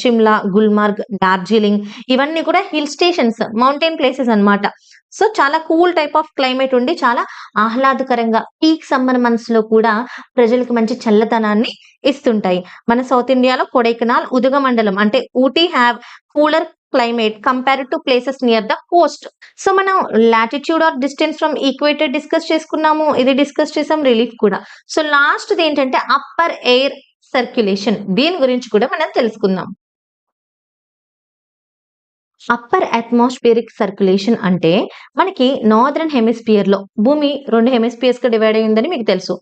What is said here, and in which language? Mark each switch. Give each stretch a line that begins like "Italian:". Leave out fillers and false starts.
Telugu: షిమ్లా, గుల్మార్గ్, డార్జిలింగ్ ఇవన్నీ కూడా hill stations, mountain places అన్నమాట. సో చాలా కూల్ టైప్ ఆఫ్ క్లైమేట్ ఉండి చాలా ఆహ్లాదకరంగా పీక్ సమ్మర్ మంత్స్ లో కూడా ప్రజలకు మంచి చల్లదనాన్ని ఇస్తుంటాయి. మన సౌత్ ఇండియాలో కొడైకెనాల్, ఉదగమండలం అంటే Ooty
English: Have cooler climate compared to places near the coast.
Telugu: So మనం latitude are distance from equator discuss చేసుకున్నాము, ఇది డిస్కస్ చేసాం, రిలీఫ్ కూడా. సో లాస్ట్ ఏంటంటే అప్పర్ ఎయిర్ సర్క్యులేషన్, దీని గురించి కూడా మనం తెలుసుకుందాం. అప్పర్ అట్మాస్ఫియరిక్ సర్క్యులేషన్ అంటే మనకి నార్దర్న్ హెమిస్ఫియర్ లో, భూమి 2 హెమిస్ఫియర్స్ గా డివైడ్ అయ్యిందని మీకు తెలుసు.